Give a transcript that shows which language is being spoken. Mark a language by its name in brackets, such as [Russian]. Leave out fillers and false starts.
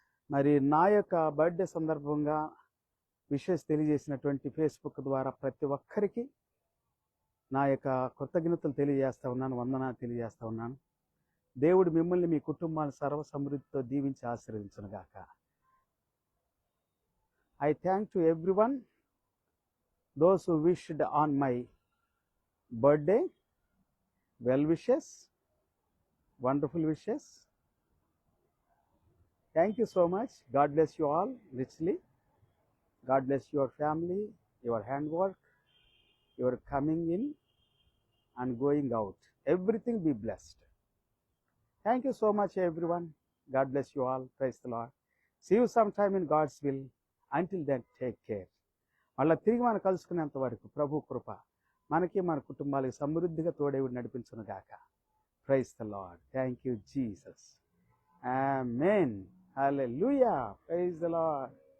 [Telugu] మరి నా యొక్క బర్త్డే సందర్భంగా విషెస్ తెలియజేసినటువంటి ఫేస్బుక్ ద్వారా ప్రతి ఒక్కరికి నా యొక్క కృతజ్ఞతలు తెలియజేస్తా ఉన్నాను, వందనాలు తెలియజేస్తా ఉన్నాను. దేవుడు మిమ్మల్ని, మీ కుటుంబాన్ని సర్వ సమృద్ధితో దీవించి ఆశీర్వదించును గాక. [English] I thank to everyone, those who wished on my birthday, well wishes, wonderful wishes. Thank you so much. God bless you all richly. God bless your family, your handwork, your coming in and going out. Everything be blessed. Thank you so much, everyone. God bless you all. Praise the Lord. See you sometime in God's will. Until then, take care. [Telugu] మళ్ళీ తిరిగి మనం కలుసుకునేంత వరకు ప్రభు కృప మనకి, మన కుటుంబాలకు సమృద్ధిగా తోడేవుడు నడిపించును గాక. [English] Praise the Lord. Thank you Jesus. Amen. Hallelujah. Praise the Lord.